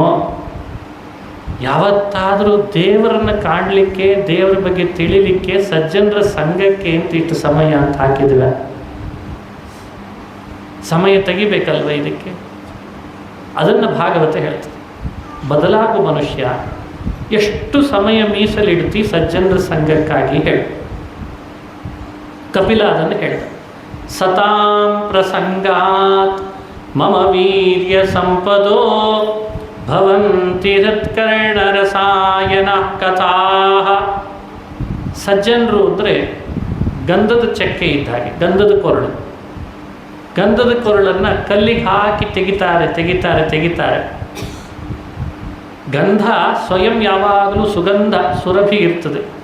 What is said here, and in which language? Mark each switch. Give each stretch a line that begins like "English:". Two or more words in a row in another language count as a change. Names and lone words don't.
Kannada: ಯಾವತ್ತಾದರೂ ದೇವರನ್ನು ಕಾಣಲಿಕ್ಕೆ, ದೇವರ ಬಗ್ಗೆ ತಿಳಿಲಿಕ್ಕೆ, ಸಜ್ಜನರ ಸಂಘಕ್ಕೆ ಅಂತ ಇಷ್ಟು ಸಮಯ ಅಂತ ಹಾಕಿದ್ವಿ. ಸಮಯ ತೆಗಿಬೇಕಲ್ವ ಇದಕ್ಕೆ? ಅದನ್ನು ಭಾಗವತ ಹೇಳ್ತದೆ. ಬದಲಾಗು ಮನುಷ್ಯ, ಎಷ್ಟು ಸಮಯ ಮೀಸಲಿಡ್ತಿ ಸಜ್ಜನರ ಸಂಘಕ್ಕಾಗಿ ಹೇಳು. ಕಪಿಲ ಅದನ್ನು ಹೇಳಿದ.
Sanskrit: ಸತಾಂ ಪ್ರಸಂಗಾತ್ ಮಮ ವೀರ್ಯ ಸಂಪದೋ ಭವಂತಿ ಹೃತ್ಕರ್ಣರಸಾಯನ ಕಥಾ.
Kannada: ಸಜ್ಜನರು ಅಂದರೆ ಗಂಧದ ಚಕ್ಕೆ ಇದ್ದ ಹಾಗೆ, ಗಂಧದ ಕೊರಳು. ಗಂಧದ ಕೊರಳನ್ನು ಕಲ್ಲಿಗೆ ಹಾಕಿ ತೆಗಿತಾರೆ. ಗಂಧ ಸ್ವಯಂ ಯಾವಾಗಲೂ ಸುಗಂಧ ಸುರಭಿ ಇರ್ತದೆ.